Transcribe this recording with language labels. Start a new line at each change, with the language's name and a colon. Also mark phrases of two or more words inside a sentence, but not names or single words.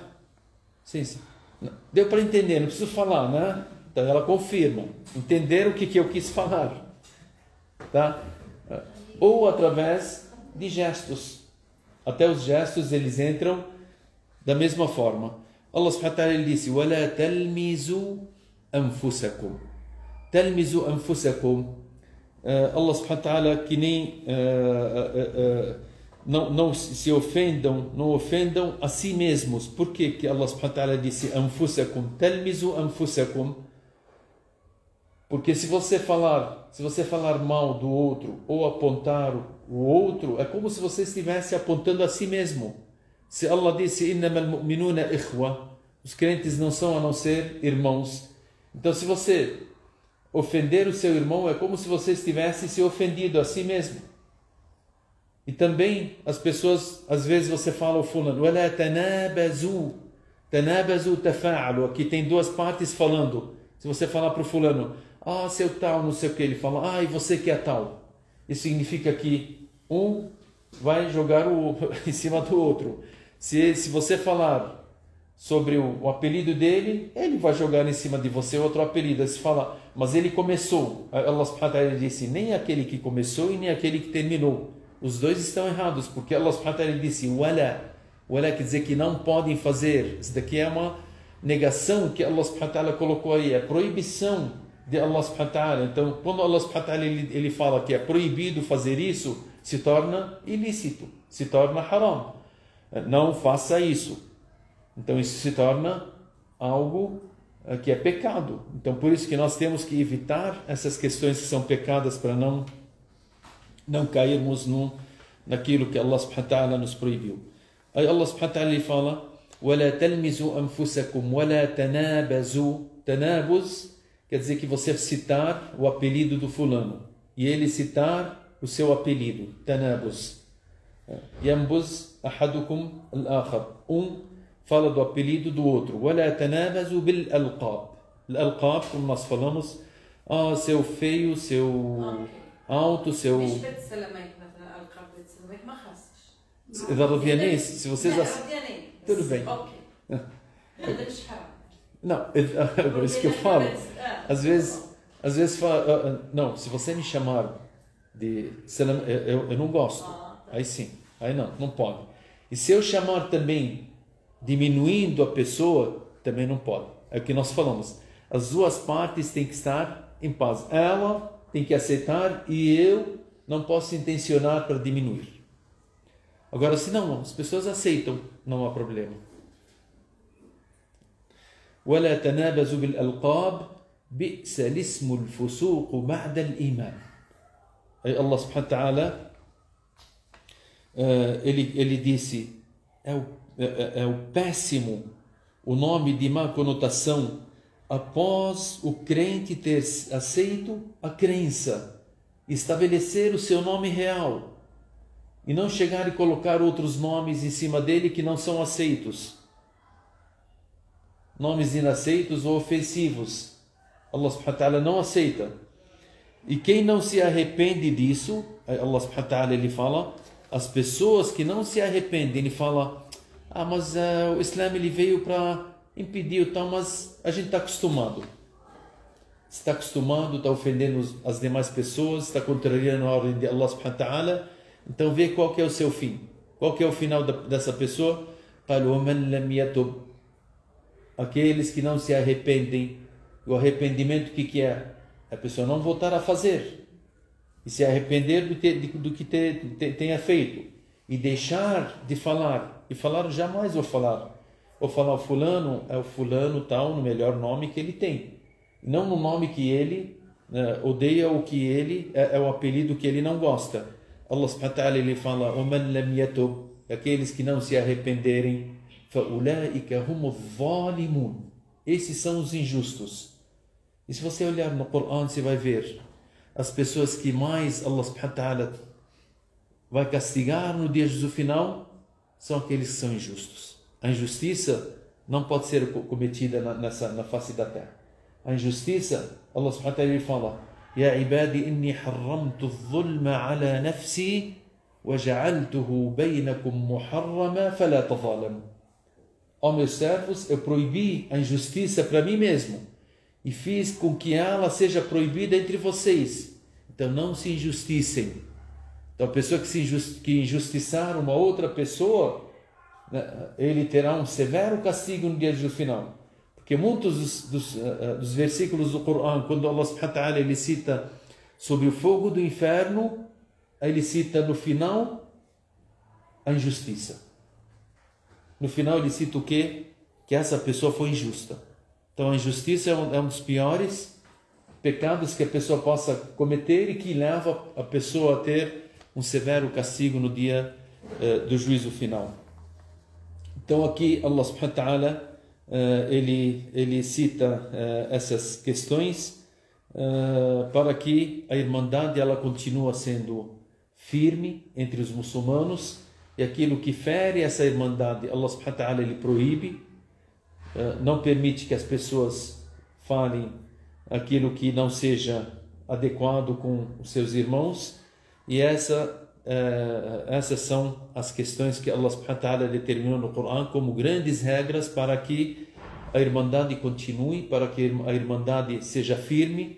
Portuguese: Sim. Deu para entender, não preciso falar, né? Então ela confirma, entenderam o que eu quis falar, tá? Ou através de gestos. Até os gestos eles entram da mesma forma.
Arabic: الله سبحانه وتعالى
Portuguese: ele disse:
Arabic: وَلَا تَلْمِزُوا أَنفُسَكُمْ. تَلْمِزُوا أَنفُسَكُمْ. الله سبحانه وتعالى
Portuguese: que nem não se ofendam, não ofendam a si mesmos. Por que
Arabic: الله سبحانه وتعالى
Portuguese: disse
Arabic: أنفُسَكُمْ? تَلْمِزُوا أَنفُسَكُمْ.
Portuguese: Porque se você falar mal do outro ou apontar o outro, é como se você estivesse apontando a si mesmo. Se Allah disse
Arabic: إِنَّمَا الْمُؤْمِنُونَ إِخْوَةٌ,
Portuguese: os crentes não são a não ser irmãos. Então se você ofender o seu irmão, é como se você estivesse se ofendido a si mesmo. E também as pessoas, às vezes você fala o fulano,
Arabic: وَلَا تَنَابَزُوا تَنَابَزُوا تَفَاعَلُوا.
Portuguese: Aqui tem duas partes falando. Se você falar para o fulano, seu tal, não sei o que, ele fala, e você que é tal. Isso significa que um vai jogar em cima do outro. Se você falar sobre o apelido dele, ele vai jogar em cima de você outro apelido. Você fala, mas ele começou.
Arabic: الله سبحانه وتعالى
Portuguese: disse, nem aquele que começou e nem aquele que terminou. Os dois estão errados, porque
Arabic: الله سبحانه وتعالى
Portuguese: disse, wala. Wala quer dizer que não podem fazer. Isso daqui é uma negação que
Arabic: الله سبحانه وتعالى
Portuguese: colocou aí, é proibição de
Arabic: الله سبحانه وتعالى.
Portuguese: Então, quando
Arabic: الله سبحانه وتعالى
Portuguese: ele fala que é proibido fazer isso, se torna ilícito, se torna haram. Não faça isso. Então isso se torna algo que é pecado. Então por isso que nós temos que evitar essas questões que são pecadas para não cairmos naquilo que
Arabic: الله سبحانه وتعالى
Portuguese: nos proibiu. Aí
Arabic: الله سبحانه وتعالى
Portuguese: ele fala
Arabic: وَلَا تَلْمِزُوا أَنفُسَكُمْ وَلَا تَنَابَزُوا.
Portuguese: Tanabuz quer dizer que você citar o apelido do fulano e ele citar o seu apelido. Tanabuz.
Arabic: ينبز أحدكم الآخر.
Portuguese: Fala do apelido do outro.
Arabic: وَلَا تَنَابَزُوا بِالْأَلْقَابِ. Al-alqab,
Portuguese: como nós falamos, seu feio, seu alto, seu...
Arabic: مش بيت سلاميك مثلا القاب بيت سلاميك ما خاصش. إذا رضيانين,
Portuguese: se vocês... Tudo bem.
Arabic: اوكي. هذا مش حرام.
Portuguese: Não, é isso que eu falo. Às vezes fala, não, se você me chamar de salam, eu não gosto. Aí sim, aí não pode. E se eu chamar também diminuindo a pessoa, também não pode. É o que nós falamos. As duas partes têm que estar em paz. Ela tem que aceitar e eu não posso intencionar para diminuir. Agora, se não, as pessoas aceitam, não há problema.
Arabic: ولا تنابزوا بالألقاب بئس الاسم الفسوق بعد الإيمان.
Portuguese: Aí
Arabic: الله سبحانه وتعالى
Portuguese: ele disse é o péssimo o nome de má conotação após o crente ter aceito a crença, estabelecer o seu nome real e não chegar e colocar outros nomes em cima dele que não são aceitos. Nomes inaceitos ou ofensivos.
Arabic: الله سبحانه وتعالى
Portuguese: não aceita. E quem não se arrepende disso,
Arabic: الله سبحانه وتعالى
Portuguese: ele fala, as pessoas que não se arrependem, ele fala, mas o Islã ele veio para impedir o tal, mas a gente está acostumado. Está acostumado, está ofendendo as demais pessoas, está contrariando a ordem de
Arabic: الله سبحانه وتعالى,
Portuguese: então vê qual que é o seu fim. Qual que é o final dessa pessoa?
Arabic: وَمَنْ لَمْ يَتُبْ.
Portuguese: Aqueles que não se arrependem. O arrependimento, o que é? A pessoa não voltar a fazer. E se arrepender do que tenha feito. E deixar de falar. E falar, jamais vou falar. Vou falar o fulano, é o fulano tal, no melhor nome que ele tem. Não no nome que ele odeia, ou que ele é o apelido que ele não gosta.
Arabic: الله سبحانه وتعالى
Portuguese: ele fala,
Arabic: وَمَنْ لَمْ يَتُبْ.
Portuguese: Aqueles que não se arrependerem.
Arabic: فَأُولَٰئِكَ هُمُ الظَّالِمُونَ.
Portuguese: Esses são os injustos. E se você olhar no Corão, você vai ver as pessoas que mais
Arabic: الله سبحانه وتعالى
Portuguese: vai castigar no dia do final são aqueles que são injustos. A injustiça não pode ser cometida na face da terra. A injustiça,
Arabic: الله سبحانه وتعالى fala, يَا عِبَادِ إِنِّي حَرَّمْتُ الظُّلْمَ عَلَى نَفْسِي وَجَعَلْتُهُ بَيْنَكُمْ مُحَرَّمًا فَلَا تَظَالَمُوا.
Portuguese: Ó meus servos, eu proibi a injustiça para mim mesmo e fiz com que ela seja proibida entre vocês. Então não se injusticem. Então a pessoa que injustiçar uma outra pessoa, ele terá um severo castigo no dia do final. Porque muitos dos versículos do Corão, quando
Arabic: الله سبحانه وتعالى
Portuguese: ele cita sobre o fogo do inferno, ele cita no final a injustiça. No final ele cita o quê? Que essa pessoa foi injusta. Então a injustiça é um dos piores pecados que a pessoa possa cometer e que leva a pessoa a ter um severo castigo no dia do juízo final. Então aqui
Arabic: الله سبحانه وتعالى
Portuguese: ele cita essas questões para que a irmandade ela continua sendo firme entre os muçulmanos, e aquilo que fere essa irmandade,
Arabic: الله سبحانه وتعالى
Portuguese: ele proíbe, não permite que as pessoas falem aquilo que não seja adequado com os seus irmãos, e essas são as questões que
Arabic: الله سبحانه وتعالى
Portuguese: determinou no Corão como grandes regras para que a irmandade continue, para que a irmandade seja firme.